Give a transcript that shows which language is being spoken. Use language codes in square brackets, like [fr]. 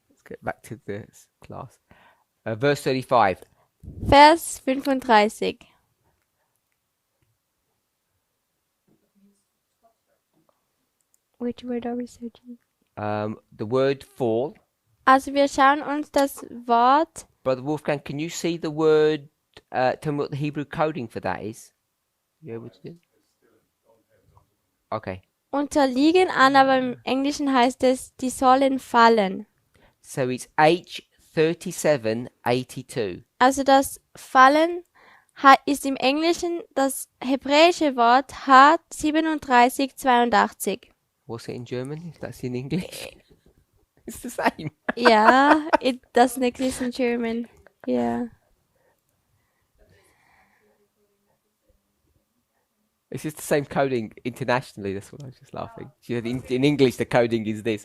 [en] Let's get back to this class. Verse 35. [de] Vers 35. [en] Which word are we searching? The word fall. [de] Also wir schauen uns das Wort, [en] Brother Wolfgang, can you see the word? Tell me what the Hebrew coding for that is. You able to do? Okay. [de] unterliegen an, aber im Englischen heißt es, die sollen fallen. [en] So it's H3782. [de] Also das Fallen ist im Englischen das hebräische Wort H3782. [en] What's it in German? If that's in English, it's the same. Ja, it doesn't exist in German. Yeah. It's just the same coding internationally. That's what I was just laughing. She said in English the coding is this.